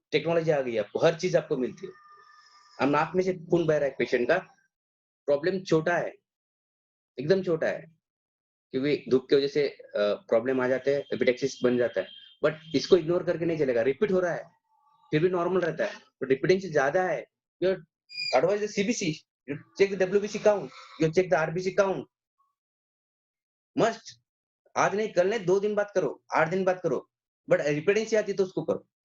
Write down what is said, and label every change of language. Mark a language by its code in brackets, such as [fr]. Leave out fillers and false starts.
[hi] Technology आ गई है, आपको हर चीज आपको मिलती है। अब नाक में से खून बह रहा है पेशेंट का, प्रॉब्लम छोटा है, एकदम छोटा है, क्योंकि धूप की वजह से प्रॉब्लम आ जाते हैं, एपिटेक्सिस बन जाता है। बट इसको इग्नोर करके नहीं चलेगा, रिपीट हो रहा है, फिर भी नॉर्मल रहता है। तो रिपीटिंग से ज्यादा है, [en] Your advise the CBC, you check the WBC count, you check the RBC count, must. [hi] आज नहीं कल नहीं, 2 दिन बाद करो, 8 दिन बाद करो, बट रिपीटेंसी आती है तो उसको करो।